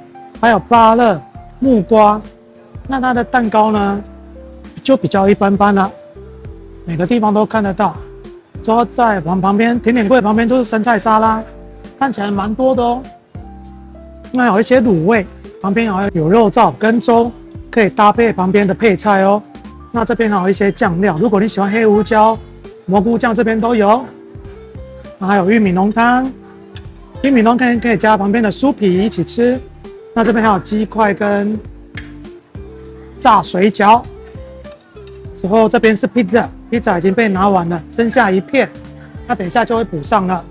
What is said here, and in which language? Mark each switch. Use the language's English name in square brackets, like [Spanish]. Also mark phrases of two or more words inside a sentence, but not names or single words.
[Chinese] 還有芭樂、木瓜，那它的蛋糕呢，就比較一般般了，每個地方都看得到。之後在旁邊甜點櫃旁邊都是生菜沙拉，看起來蠻多的哦。那有一些滷味，旁邊還有肉燥跟粥，可以搭配旁邊的配菜哦。那這邊還有一些醬料，如果你喜歡黑胡椒、蘑菇醬，這邊都有。還有玉米濃湯，玉米濃湯可以加旁邊的酥皮一起吃。那這邊還有雞塊跟炸水餃，之後這邊是披薩，披薩已經被拿完了，剩下一片，那等一下就會補上了。